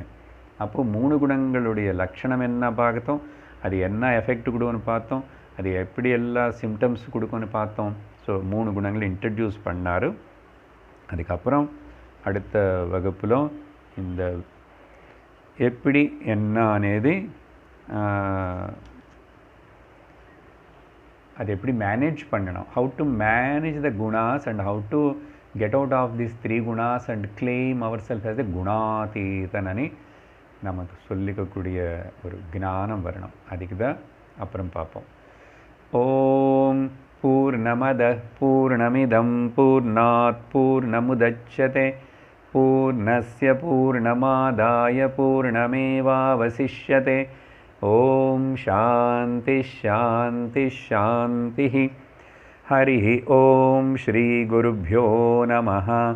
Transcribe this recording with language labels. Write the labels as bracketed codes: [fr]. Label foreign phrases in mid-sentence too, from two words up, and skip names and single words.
[ta] அப்போ 3 குணங்களுடைய லட்சணம் என்ன பார்த்தோம், அது என்ன எஃபெக்ட் கொடுக்குன்னு பார்த்தோம், அது எப்படி எல்லா சிம்டம்ஸ் கொடுக்குன்னு பார்த்தோம். ஸோ 3 குணங்களை இன்ட்ரடியூஸ் பண்ணார். அதுக்கப்புறம் அடுத்த வகுப்பில் இந்த எப்படி என்ன అనేది அது எப்படி மேனேஜ் பண்ணணும், [en] How to manage the gunas and how to get out of this 3 gunas and claim our self as a [ta] குணாதீதனி நமக்கு சொல்லிக்கக்கூடிய ஒரு ஞானம் வரணும். அதுக்கு தான் அப்புறம் பார்ப்போம். [sa] ओम् पूर्णमदः पूर्णमिदं पूर्णात् पूर्णमुदच्यते पूर्णस्य पूर्णमादाय पूर्णमेवावशिष्यते. ओम् शान्ति शान्ति शान्ति. हरि ओम् श्री गुरुभ्यो नमः.